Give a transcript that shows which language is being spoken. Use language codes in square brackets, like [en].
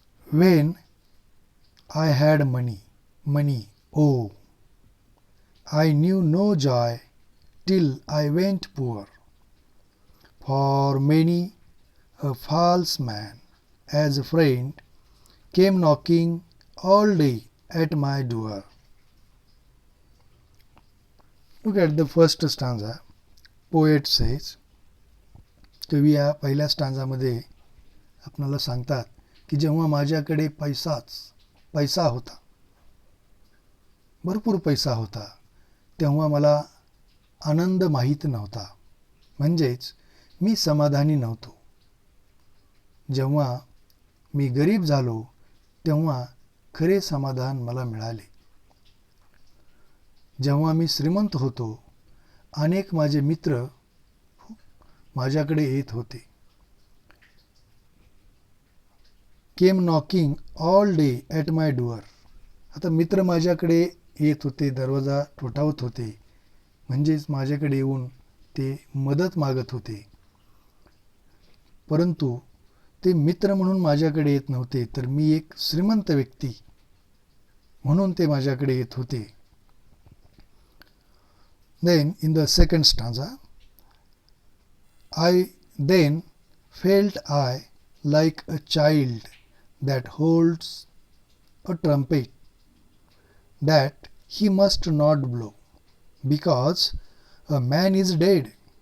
[en] When I had money, oh, I knew no joy till I went poor. For many a false man, as a friend, came knocking all day at my door. Look at the first stanza. Poet says, [mr] कवी या पहिल्या स्टांजामध्ये आपल्याला सांगतात की जेव्हा माझ्याकडे पैसा होता, भरपूर पैसा होता, तेव्हा मला आनंद माहीत नव्हता, म्हणजेच मी समाधानी नव्हतो. जेव्हा मी गरीब झालो तेव्हा खरे समाधान मला मिळाले. जेव्हा मी श्रीमंत होतो, अनेक माझे मित्र माझ्याकडे येत होते. [en] Came knocking all day at my door. [mr] आता मित्र माझ्याकडे येत होते, दरवाजा ठोठावत होते, म्हणजेच माझ्याकडे येऊन ते मदत मागत होते. परंतु ते मित्र म्हणून माझ्याकडे येत नव्हते, तर मी एक श्रीमंत व्यक्ती म्हणून ते माझ्याकडे येत होते. [en] Then in the second stanza, I then felt I like a child that holds a trumpet that he must not blow, because a man is dead.